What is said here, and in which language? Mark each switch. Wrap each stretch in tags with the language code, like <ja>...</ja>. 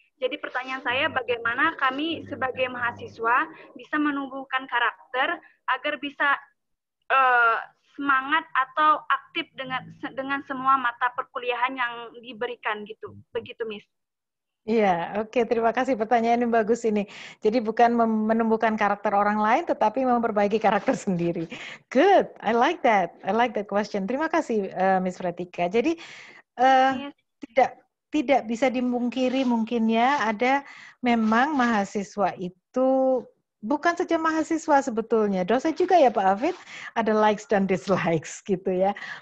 <id>Jadi pertanyaan saya, bagaimana kami sebagai mahasiswa bisa menumbuhkan karakter agar bisa semangat atau aktif dengan semua mata perkuliahan yang diberikan gitu. Begitu, Miss. Iya, oke, terima kasih, pertanyaan yang bagus ini. Jadi bukan menumbuhkan karakter orang lain, tetapi memperbaiki karakter sendiri.</id> <en>Good, I like that question.</en> <id>Terima kasih, Miss Fretika. Jadi tidak bisa dimungkiri mungkin ya, ada memang mahasiswa itu bukan saja mahasiswa sebetulnya, dosen juga ya Pak Hafid, ada likes dan dislikes gitu ya.</id>